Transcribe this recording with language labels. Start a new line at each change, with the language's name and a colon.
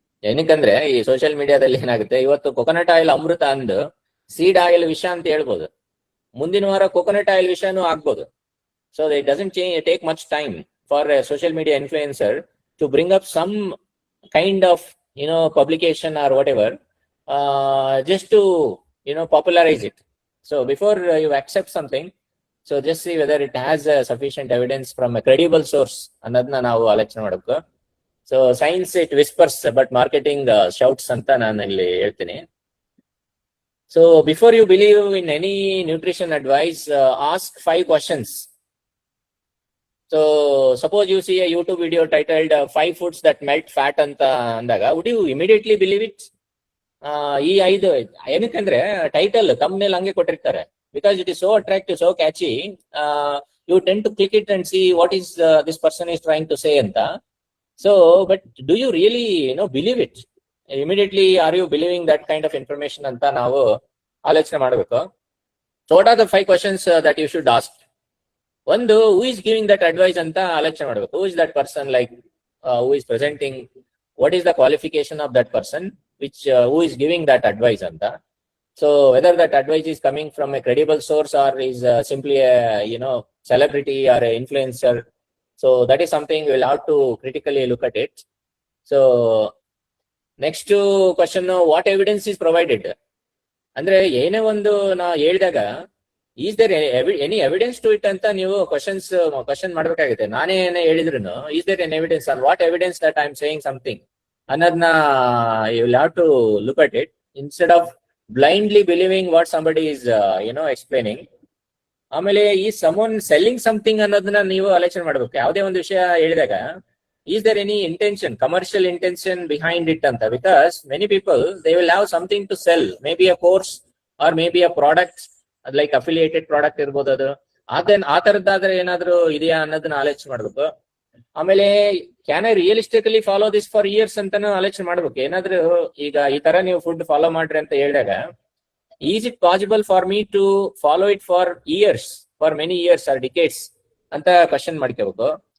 Kannada: ಏನಕ್ಕಂದ್ರೆ ಈ ಸೋಷಿಯಲ್ ಮೀಡಿಯಾದಲ್ಲಿ ಏನಾಗುತ್ತೆ, ಇವತ್ತು ಕೊಕೊನಟ್ ಆಯಿಲ್ ಅಮೃತ ಅಂದು ಸೀಡ್ ಆಯಿಲ್ ವಿಷ ಅಂತ ಹೇಳ್ಬೋದು, ಮುಂದಿನ ವಾರ ಕೊಕೊನಟ್ ಆಯಿಲ್ ವಿಷನೂ ಆಗ್ಬೋದು.
English: So it doesn't take much time for a social media influencer to bring up some kind of publication or whatever, just to popularize it. So before you accept something, so just see whether it has sufficient evidence from a credible source
Kannada: ಅನ್ನೋದನ್ನ ನಾವು ಆಲೋಚನೆ ಮಾಡಬೇಕು.
English: so science it whispers but marketing shouts
Kannada: ಅಂತ ನಾನು ಇಲ್ಲಿ ಹೇಳ್ತೀನಿ.
English: So before you believe in any nutrition advice, ask 5 questions. So suppose you see a YouTube video titled 5 foods that melt fat
Kannada: ಅಂತ ಅಂದಾಗ,
English: would you immediately believe it?
Kannada: ಈ 5 ಏನಕ್ಕಂದ್ರೆ title ತಮ್ಮನೇಲಿ ಹಂಗೆ ಕೊಟ್ಟಿರ್ತಾರೆ,
English: because it is so attractive, so catchy. You tend to click it and see what is this person is trying to say anta. So but do you really believe it immediately? Are you believing that kind of information anta
Kannada: ನಾವು ಆಲೋಚನೆ ಮಾಡಬೇಕು.
English: So what are the 5 questions that you should ask? ಒಂದು, who is giving that advice
Kannada: ಅಂತ ಆಲೋಚನೆ ಮಾಡಬೇಕು.
English: Who is that person, like who is presenting, what is the qualification of that person which who is giving that advice anta. So whether that advice is coming from a credible source or is simply a celebrity or an influencer. So that is something we'll have to critically look at it. So next question, what evidence is provided?
Kannada: ಅಂದ್ರೆ ಏನೇ ಒಂದು ನಾ ಹೇಳಿದಾಗ
English: is there any evidence to it
Kannada: ಅಂತ ನೀವು question ಮಾಡ್ಬೇಕಾಗುತ್ತೆ. ನಾನೇ ಏನೇ ಹೇಳಿದ್ರು
English: Is there an evidence or what evidence that I am saying something ಅನ್ನೋದನ್ನ you will have to look at it instead of blindly believing what somebody is explaining.
Kannada: ಆಮೇಲೆ ಈ
English: someone selling something
Kannada: ಅನ್ನೋದನ್ನ ನೀವು ಆಲೋಚನೆ ಮಾಡ್ಬೇಕು. ಯಾವುದೇ ಒಂದು ವಿಷಯ ಹೇಳಿದಾಗ
English: is there any intention, commercial intention behind it anta, because many people they will have something to sell, maybe a course or maybe a product like affiliated product irbodu.
Kannada: adu ಆ ತರದ್ದಾದ್ರೆ ಏನಾದ್ರು ಇದೆಯಾ ಅನ್ನೋದನ್ನ ಆಲೋಚನೆ ಮಾಡ್ಬೇಕು. ಆಮೇಲೆ
English: can I realistically follow this for years
Kannada: ಅಂತಾನು ಆಲೋಚನೆ ಮಾಡ್ಬೇಕು. ಏನಾದ್ರು ಈಗ ಈ ತರ ನೀವು ಫುಡ್ ಫಾಲೋ ಮಾಡ್ರಿ ಅಂತ ಹೇಳಿದಾಗ
English: is it possible for me to follow it for years, for many years or decades
Kannada: ಅಂತ ಕ್ವಶನ್ ಮಾಡ್ಕೋಬೇಕು.